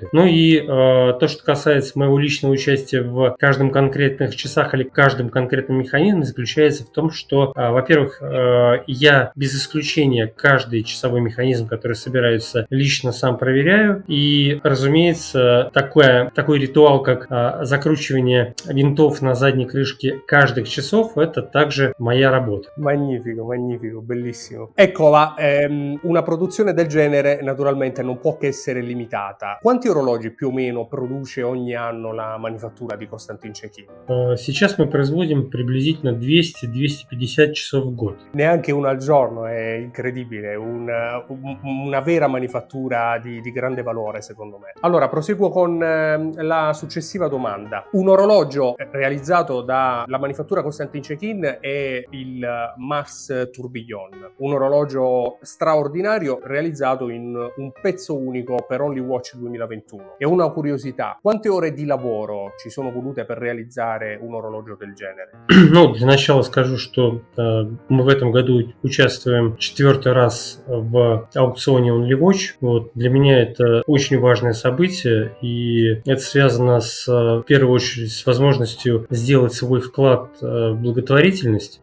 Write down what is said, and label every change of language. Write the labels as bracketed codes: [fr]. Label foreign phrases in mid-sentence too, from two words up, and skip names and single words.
[ru] Ну и то, что касается моего личного участия в каждом конкретных часах или каждом конкретном механизме, заключается в том, что, во-первых, я без исключения каждый часовой механизм, который собирается, лично сам проверяю. И, разумеется, такой ритуал, как закручивание винтов на задней крышке каждых часов, это также моя работа. [it] Magnifico, magnifico, bellissimo. Ecco, una produzione del genere naturalmente non può che essere limitata. Quanti orologi più o meno produce ogni anno la manifattura di Konstantin Chaikin? [ru] Сейчас мы производим приблизительно 200-250 часов в год. [it] Neanche uno al giorno, è incredibile, una vera manifattura di grande valore secondo me. Allora, proseguo con la successiva domanda. Un orologio realizzato dalla manifattura Konstantin Chaikin è il Mars Tourbillon, un orologio straordinario realizzato in un pezzo unico per Only Watch 2021. E una curiosità, quante ore di lavoro ci sono volute per realizzare un orologio del genere? [ru] Ну, для начала скажу, что мы в этом году участвуем 4-й раз в аукционе Only Watch. Вот. Для меня это очень важное событие, и это связано в первую очередь с возможностью сделать свой вклад в благотворительность.